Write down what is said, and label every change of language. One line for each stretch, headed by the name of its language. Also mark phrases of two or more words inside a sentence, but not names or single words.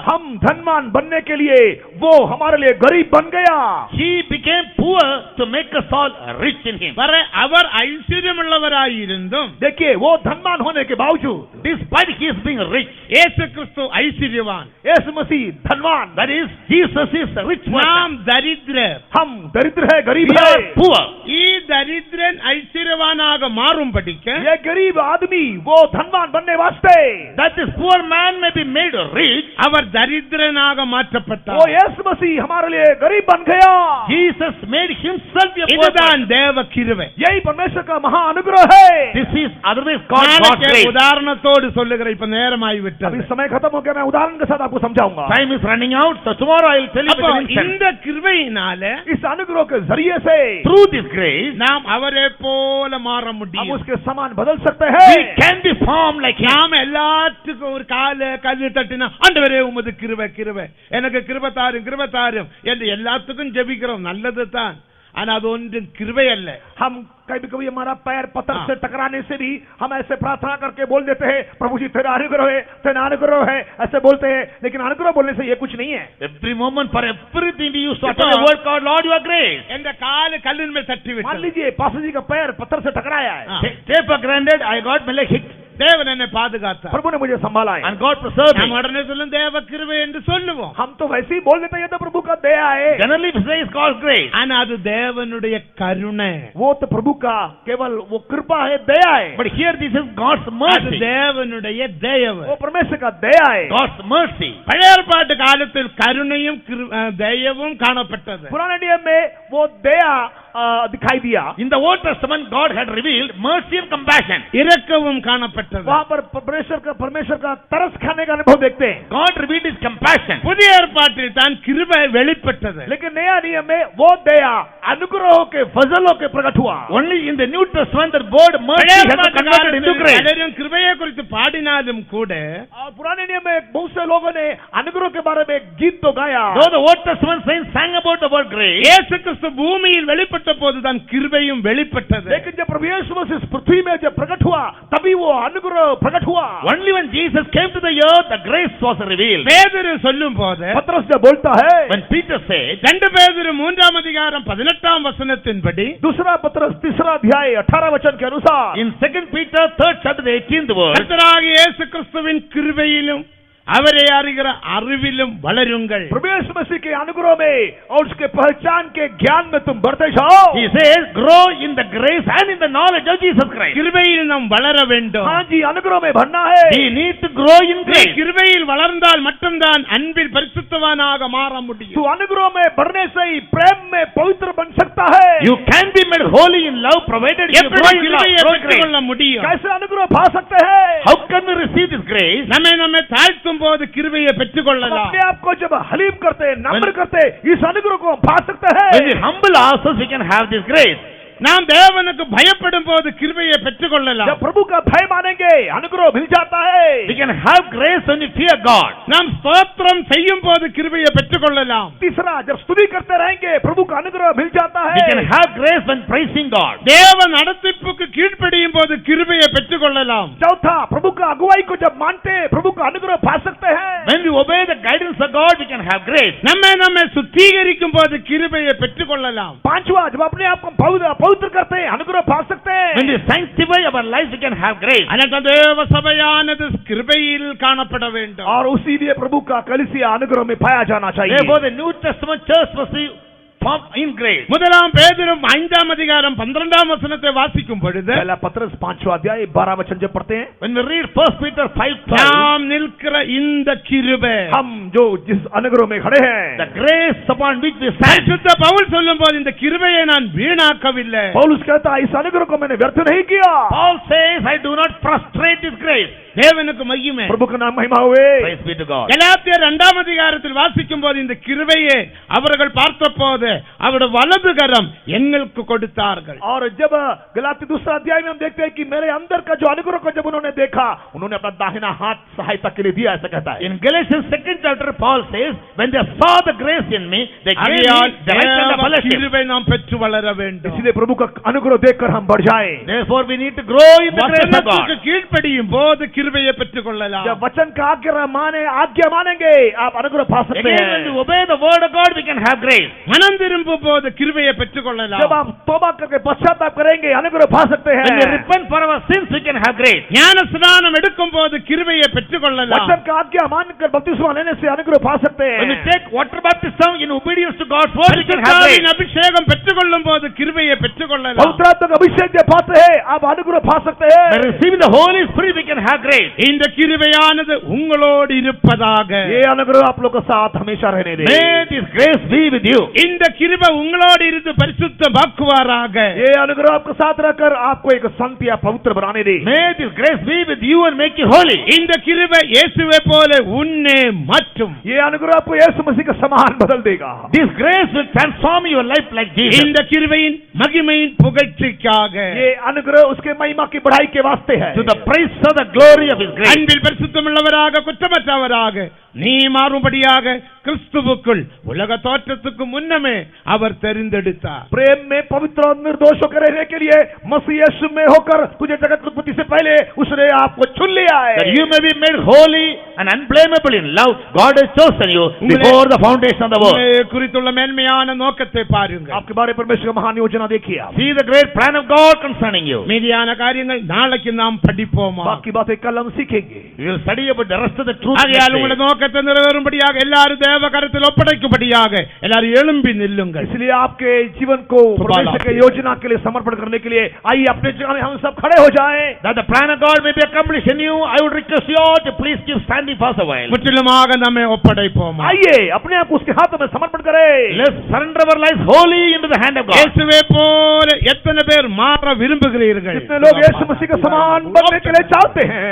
Hindi: हम धनवान बनने के लिए वो हमारे लिए गरीब बन गया.
English: he became poor to make us all rich in him.
Tamil: அவர் ஐஸ்வர்யம் உள்ளவராயிருந்தும்
Hindi: देखिए, वो धनवान होने के बावजूद,
English: Despite his being rich,
Tamil: இயேசு கிறிஸ்து ஐஸ்வர்யவான்,
Hindi: यीशु मसीह धनवान,
English: that is, Jesus is a rich
Tamil: நாம்
English: person.
Tamil: தரித்திரர்.
Hindi: हम दरिद्र है, गरीब
English: We
Hindi: है.
English: are poor.
Tamil: தரித்திரன் ஐஸ்வர்யவானாக மாறும்படிக்க
Hindi: ये गरीब आदमी वो धनवान बनने वास्ते,
English: That this poor man may be made rich,
Tamil: அவர் தரித்திரனாக
Hindi: वो
Tamil: மாற்றப்பட்டார்.
Hindi: यीशु मसीह हमारे लिए गरीब बन गया.
English: Jesus made himself a poor
Tamil: இதுதான்
English: person.
Tamil: தேவ கிருபை.
Hindi: यही परमेश्वर का महा अनुग्रह है.
English: This is otherwise called God's
Tamil: நாளைக்கு
English: grace.
Tamil: உதாரணத்தோடு சொல்லுகிறேன். இப்ப நேரமாகி
Hindi: अभी
Tamil: விட்டது.
Hindi: समय खत्म हो गया, मैं उदाहरण के साथ आपको समझाऊंगा. बताऊंगा।
English: Time is running out, so tomorrow I will tell you
Tamil: அப்போ
English: with an instant.
Tamil: இந்த கிருபையினால
Hindi: इस अनुग्रह के जरिए से
English: Through this grace,
Tamil: நாம் அவரை போல மாற
Hindi: हम
Tamil: முடியும்.
Hindi: उसके समान बदल सकते
English: we
Hindi: हैं।
English: can be formed like him.
Tamil: நாம எல்லாத்துக்கும் ஒரு கல்லு தட்டினா ஆண்டவரே உமது கிருபை கிருபை எனக்கு கிருபை தாரும் என்று எல்லாத்துக்கும் ஜெபிக்கிறோம், நல்லது தான். ஆனா அது ஒன்றும் கிருபை அல்ல.
Hindi: हम कभी कभी हमारा पैर पत्थर से टकराने से भी हम ऐसे प्रार्थना करके बोल देते हैं, प्रभु जी तेरा अनुग्रह है, ऐसे बोलते हैं, लेकिन अनुग्रह बोलने से ये कुछ नहीं है।
English: Every moment, for everything we use to utter the word called Lord, your grace.
Tamil: என்ற காலு கல்லின் மேல் தட்டி
Hindi: मान
Tamil: விட்டது.
Hindi: लीजिए पास्टर जी का पैर पत्थर से टकराया है,
English: Take for granted, I got my leg hit,
Tamil: தேவன் என்னை பாதுகாத்தார்.
Hindi: प्रभु ने मुझे संभाला है।
English: and God preserved
Tamil: நாம்
English: me.
Tamil: உடனே சொல்லும் தேவ கிருபை என்று சொல்லுவோம்.
Hindi: हम तो वैसे ही बोल देते हैं, ये तो प्रभु का दया है।
English: Generally, we say it's called grace.
Tamil: ஆனா அது தேவனுடைய கருணை.
Hindi: वो तो प्रभु का केवल वो कृपा है, दया है।
English: But here, this is God's
Tamil: அது
English: mercy.
Tamil: தேவனுடைய தயவு.
Hindi: वो परमेश्वर का दया है।
English: God's mercy.
Tamil: பழைய ஏற்பாட்டு காலத்தில் கருணையும் தயவும் காணப்பட்டது.
Hindi: पुराने नियम में वो दया दिखाई दिया।
English: In the Old Testament, God had revealed mercy and compassion.
Tamil: இரக்கமும் காணப்பட்டது.
Hindi: वहाँ पर परमेश्वर का तरस खाने का अनुभव देखते हैं।
English: God revealed His compassion.
Tamil: புதிய ஏற்பாட்டில் தான் கிருபை வெளிப்பட்டது.
Hindi: लेकिन नया नियम में वो दया अनुग्रहों के फजलों के प्रकट हुआ।
English: Only in the New Testament, the word mercy
Tamil: பழைய
English: has been
Tamil: ஏற்பாட்டு
English: converted into
Tamil: காலத்தில்
English: grace.
Tamil: பலரும் கிருபையை குறித்து பாடினாலும் கூட
Hindi: और पुराने नियम में बहुत से लोगों ने अनुग्रह के बारे में गीत तो गाया।
English: Though the Old Testament saints sang about the word grace,
Tamil: இயேசு கிறிஸ்து பூமியில் வெளிப்பட்ட போதுதான் கிருபையும் வெளிப்பட்டது.
Hindi: लेकिन जब प्रभु यीशु मसीह इस पृथ्वी में जब प्रकट हुआ, तभी वो अनुग्रह प्रकट हुआ।
English: only when Jesus came to the earth, the grace was revealed.
Tamil: பேதுரு சொல்லும் போது
Hindi: पतरस जब बोलता है,
English: When Peter said,
Tamil: 2 பேதுரு 3 அதிகாரம் 18 வசனத்தின்படி
Hindi: दूसरा पतरस 3 अध्याय 18 वचन के अनुसार,
English: in 2 Peter 3rd chapter, the 18th verse,
Tamil: கர்த்தராகிய இயேசு கிறிஸ்துவின் கிருபையிலும் அவரை அறிகிற அறிவிலும் வளருங்கள்.
Hindi: प्रभु यीशु मसीह के अनुग्रह में और उसके पहचान के ज्ञान में तुम बढ़ते जाओ।
English: he says, grow in the grace and in the knowledge of Jesus Christ.
Tamil: கிருபையில் நாம் வளர வேண்டும்.
Hindi: हाँ जी, अनुग्रह में बढ़ना है।
English: We need to grow in
Tamil: நீ
English: grace.
Tamil: கிருபையில் வளர்ந்தால் மட்டும்தான் அன்பில் பரிசுத்தவானாக மாற
Hindi: तू
Tamil: முடியும்.
Hindi: अनुग्रह में बढ़ने से ही प्रेम में पवित्र बन सकता है।
English: You can be made holy in love provided you
Tamil: எப்படி
English: grow in love.
Tamil: கிருபையை
English: Grow in grace.
Tamil: பெற்றுக்கொள்ள முடியும்?
Hindi: कैसे अनुग्रह पा सकते हैं?
English: How can we receive this grace?
Tamil: நம்மை தாழ்த்தும் போது கிருபையை
Hindi: हम
Tamil: பெற்றுக்கொள்ளலாம்.
Hindi: अपने आप को जब हलीम करते, नम्र करते, इस अनुग्रह को हम पा सकते हैं।
English: When we humble ourselves, we can have this grace.
Tamil: நாம் தேவனுக்கு பயப்படும் போது கிருபையை பெற்றுக்கொள்ளலாம்.
Hindi: जब प्रभु का भय मानेंगे, अनुग्रह मिल जाता है।
English: We can have grace when we fear God.
Tamil: நாம் ஸ்தோத்திரம் செய்யும் போது கிருபையை பெற்றுக்கொள்ளலாம்.
Hindi: तीसरा, जब स्तुति करते रहेंगे, प्रभु का अनुग्रह मिल जाता
English: We can
Hindi: है।
English: have grace when praising God.
Tamil: தேவ நடத்திப்புக்கு கீழ்ப்படியும் போது கிருபையை பெற்றுக்கொள்ளலாம்.
Hindi: चौथा, प्रभु का अगुवाई को जब मानते, प्रभु का अनुग्रह पा सकते हैं।
English: When we obey the guidance of God, we can have grace.
Tamil: நம்மை சுத்திகரிக்கும் போது கிருபையை பெற்றுக்கொள்ளலாம்.
Hindi: पांचवा, जब अपने आप को पवित्र करते हैं, अनुग्रह पा सकते
English: When
Hindi: हैं।
English: we sanctify our lives, we can have grace.
Tamil: அதனால் தேவ சபையானது கிருபையில் காணப்பட வேண்டும்.
Hindi: और उसी लिए प्रभु का कलीसिया अनुग्रह में पाया जाना चाहिए।
English: Therefore, the New Testament church must be formed in grace.
Tamil: முதலாம் பேதுரு 5 அதிகாரம் 12 வசனத்தை வாசிக்கும் பொழுது
Hindi: पहला पत्रस 5वां अध्याय 12 वचन जब पढ़ते हैं,
English: When we read 1 Peter 5:12,
Tamil: நாம் நிற்கிற இந்த கிருபை,
Hindi: हम जो जिस अनुग्रह में खड़े हैं,
English: the grace upon which we stand.
Tamil: பரிசுத்த பவுல் சொல்லும் போது இந்த கிருபையை நான் வீணாக்கவில்லை.
Hindi: पौलुस कहता है, इस अनुग्रह को मैंने व्यर्थ नहीं किया।
English: Paul says, I do not frustrate this grace.
Tamil: தேவனுக்கு மகிமை.
Hindi: प्रभु का नाम महिमा हुए।
English: Praise be to God.
Tamil: கலாத்தியர் 2 அதிகாரத்தில் வாசிக்கும் போது இந்த கிருபையை அவர்கள் பார்த்தபோது அவருடைய வலது கரம் எங்களுக்கு கொடுத்தார்கள்.
Hindi: और जब गलाती 2 अध्याय में हम देखते हैं कि मेरे अंदर का जो अनुग्रह को जब उन्होंने देखा, उन्होंने अपना दाहिना हाथ सहायता के लिए दिया, ऐसा कहता है।
English: In Galatians 2nd chapter, Paul says, when they saw the grace in me, they gave me
Tamil: ஆகையால்
English: the right hand of
Tamil: தேவ
English: fellowship.
Tamil: கிருபை நாம் பெற்று வளர வேண்டும்.
Hindi: इसलिए प्रभु का अनुग्रह देखकर हम बढ़ जाएं।
English: Therefore, we need to grow in the grace of
Tamil: வசனத்துக்கு
English: God.
Tamil: கீழ்ப்படியும் போது கிருபையை பெற்றுக்கொள்ளலாம்.
Hindi: जब वचन का आज्ञा मानेंगे, आप अनुग्रह पा सकते
English: Again, when we
Hindi: हैं।
English: obey the word of God, we can have grace.
Tamil: மனம் திரும்பும் போது கிருபையை
Hindi: जब
Tamil: பெற்றுக்கொள்ளலாம்.
Hindi: आप तौबा करके पश्चाताप करेंगे, अनुग्रह पा सकते
English: When we
Hindi: हैं।
English: repent for our sins, we can have grace.
Tamil: ஞான ஸ்நானம் எடுக்கும் போது கிருபையை பெற்றுக்கொள்ளலாம்.
Hindi: वचन का आज्ञा मानकर बपतिस्मा लेने से अनुग्रह पा सकते
English: When we
Hindi: हैं।
English: take water baptism in obedience to God's word, we can have grace.
Tamil: பரிசுத்தாவின் அபிஷேகம் பெற்றுக்கொள்ளும் போது கிருபையை பெற்றுக்கொள்ளலாம்.
Hindi: पवित्र आत्मा का अभिषेक जब पाते हैं, आप अनुग्रह पा सकते
English: By
Hindi: हैं।
English: receiving the Holy Spirit, we can have grace.
Tamil: இந்த கிருபையானது உங்களோடு இருப்பதாக.
Hindi: ये अनुग्रह आप लोग के साथ हमेशा रहने दे।
English: May this grace be with you.
Tamil: இந்த கிருபை உங்களோடு இருந்து பரிசுத்தமாக்குவாராக.
Hindi: ये अनुग्रह आपके साथ रहकर आपको एक संत या पवित्र बनाने दे.
English: May this grace be with you and make you holy.
Tamil: இந்த கிருபை இயேசுவை போல உன்னை மாற்றும்.
Hindi: ये अनुग्रह आपको यीशु मसीह के समान बदल देगा.
English: This grace will transform your life like Jesus.
Tamil: இந்த கிருபையின் மகிமையின் புகழ்ச்சிக்காக,
Hindi: ये अनुग्रह उसके महिमा की बढ़ाई के वास्ते है.
English: To the praise of the glory of His grace.
Tamil: அன்பில் பரிசுத்தமுள்ளவராக குற்றமற்றவராக நீ மாறும்படியாக கிறிஸ்துவுக்குள் உலக தோற்றத்துக்கு முன்னமே அவர் தெரிந்தெடுத்தார்.
Hindi: प्रेम में पवित्र और निर्दोष होकर रहने के लिए मसीह यीशु में होकर तुझे जगत की उत्पत्ति से पहले उसने आपको चुन लिया है.
English: That you may be made holy and unblameable in love. God has chosen you before the foundation of the world.
Tamil: உங்களை குறித்துள்ள மேன்மையான நோக்கத்தை பாருங்கள்.
Hindi: आपके बारे में परमेश्वर की महान योजना देखिए आप.
English: See the great plan of God concerning you.
Tamil: மீதியான காரியங்கள் நாளைக்கு நாம் படிப்போமா?
Hindi: बाकी बातें कल हम सीखेंगे.
English: We will study about the rest of the truth.
Tamil: ஆகையால் உங்களுடைய நோக்கத்தை நிறைவேறும்படியாக எல்லாரும் தேவ கரத்தில் ஒப்படைக்கும்படியாக எல்லாரும் எழும்பி நில்லுங்கள்.
Hindi: इसलिए आपके जीवन को परमेश्वर की योजना के लिए समर्पण करने के लिए आइए अपने जगह में हम सब खड़े हो जाएं.
English: That the plan of God may be accomplished in you, I would request you all to please keep standing for a while.
Tamil: முற்றிலுமாக நம்மை ஒப்படைப்போமா?
Hindi: आइए अपने आप को उसके हाथों में समर्पण करें.
English: Let's surrender our lives wholly into the hand of God.
Tamil: இயேசுவை போல எத்தனை பேர் மாற விரும்புகிறீர்கள்?
Hindi: कितने लोग यीशु मसीह के समान बनने के लिए चाहते हैं?